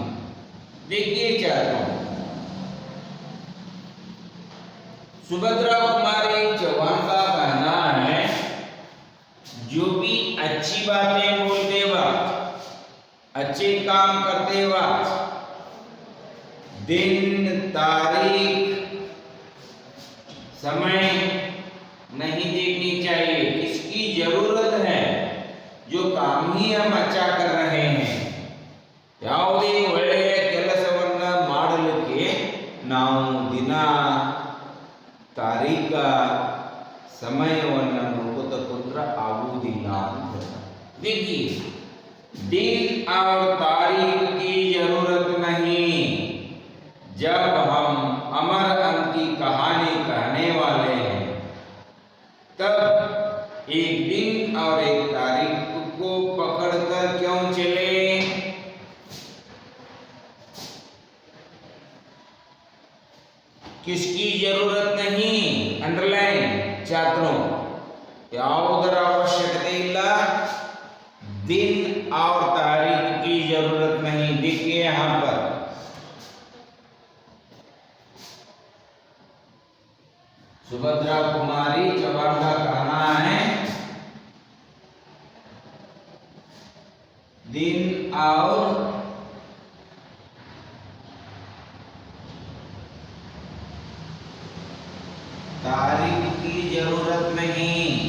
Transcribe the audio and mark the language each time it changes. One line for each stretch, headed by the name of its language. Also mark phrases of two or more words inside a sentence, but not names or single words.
Hindi: देखिए छात्रों, सुभद्रा कुमारी चौहान का कहना है, जो भी अच्छी बातें बोलते वक्त, अच्छे काम करते वक्त दिन, तारीख, समय नहीं देखनी चाहिए। किसकी जरूरत है, जो काम ही हम अच्छा कर रहे हैं,
Kannada: ಯಾವುದೇ ಒಳ್ಳೆಯ ಕೆಲಸವನ್ನ ಮಾಡಲಿಕ್ಕೆ ನಾವು ದಿನ, ತಾರೀಖ, ಸಮಯವನ್ನು ನೋಡುತ್ತಾ ಕುಂತ್ರೆ ಆಗುವುದಿಲ್ಲ ಅಂತ।
Hindi: देखिए, दिन और तारीख की जरूरत नहीं। जब हम अमर अंक की कहानी कहने वाले हैं, तब एक दिन और एक तारीख को पकड़कर क्यों चले? किसकी जरूरत नहीं, अंडरलाइन छात्रों,
Kannada: ಯಾವುದರ ಅವಶ್ಯಕತೆ ಇಲ್ಲ.
Hindi: दिन और तारीख की जरूरत नहीं. देखिए यहां पर सुभद्रा कुमारी चौहान का कहना है दिन और तारीख की जरूरत नहीं.